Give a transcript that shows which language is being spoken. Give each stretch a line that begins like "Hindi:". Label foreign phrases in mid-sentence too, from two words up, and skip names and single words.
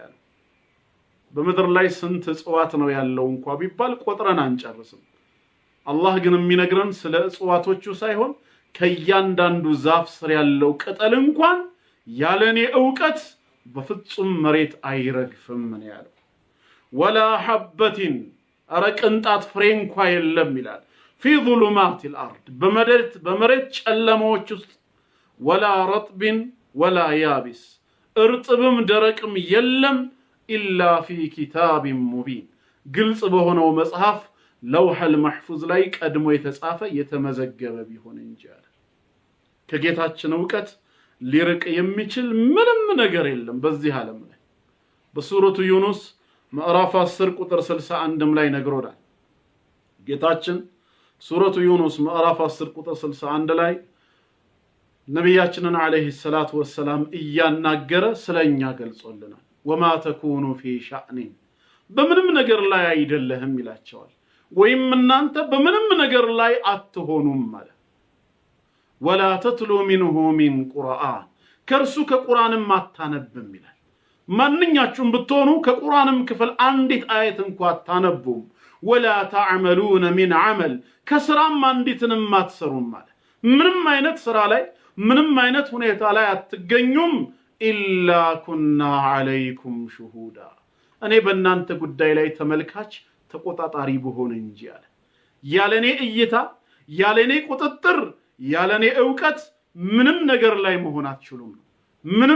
Amharic: ያለው በመድር ላይ ስንት ጽዋት ነው ያለው እንኳን ቢባል ቆጥረን አንጨርስም አላህ ግን የሚነግረን ስለ ጽዋቶቹ ሳይሆን ከያንዳንዱ ዛፍ ስር ያለው ቅጠል እንኳን ያለኔ ዕውቀት በፍጹም መሬት አይረግፍም ነው ያለው
Arabic: ولا حبة
Amharic: አረቅንጣት ፍሬ እንኳን የለም ይላል
Arabic: في ظلمات الارض
Amharic: በመሬት ጨለማዎች ውስጥ
Arabic: ولا رطب ولا يابس
Amharic: እርጥብም ደረቅም የለም ኢላ
Arabic: في كتاب مبين
Amharic: ግልጽ በሆነው መጽሐፍ
Arabic: لوح المحفوظ
Amharic: ላይ ቀድሞ የተጻፈ የተመዘገበ ቢሆን እንጂ አለ ከጌታችን ዕውቀት ሊርቅ የሚችል ምንም ነገር የለም በዚህ ዓለም ላይ በሱረቱ ዩኑስ ምዕራፍ 10 ቁጥር 61 ላይ ነግሮናል ጌታችን ሱረቱ ዩኑስ ምዕራፍ 10 ቁጥር 61 ላይ ነብያችንን
Arabic: عليه الصلاة والسلام
Amharic: እያናገረ ስለኛ ገልጾልናል
Arabic: وما تكون في شأن
Amharic: በምንም ነገር ላይ አይደለህም ይላቸዋል ወይም እናንተ በምንም ነገር ላይ አትሆኑም ማለት
Arabic: ولا تتلو منه من
Amharic: ቁርአን ከርሱ ከቁርአንም አታነብም ይላል ማንኛችሁም ብትሆኑ ከቁርአንም ክፍል አንዲት አየት እንኳን አታነቡም
Arabic: ولا تعملون من عمل
Amharic: ከስራም አንዲትንም አትሰሩም ማለት ምንም አይነት ስራ ላይ ምንም አይነት ሁኔታ ላይ አትገኙም
Arabic: إلا كنا عليكم شهودا
Amharic: እኔ በእናንተ ጉዳይ ላይ ተመልካች ተቆጣጣሪ በሆነ እንጂ አለ ያለኔ እይታ ያለኔ ቁጥጥር ያለኔ ዕውቀት ምንም ነገር ላይ መሆን አትችሉም ምንም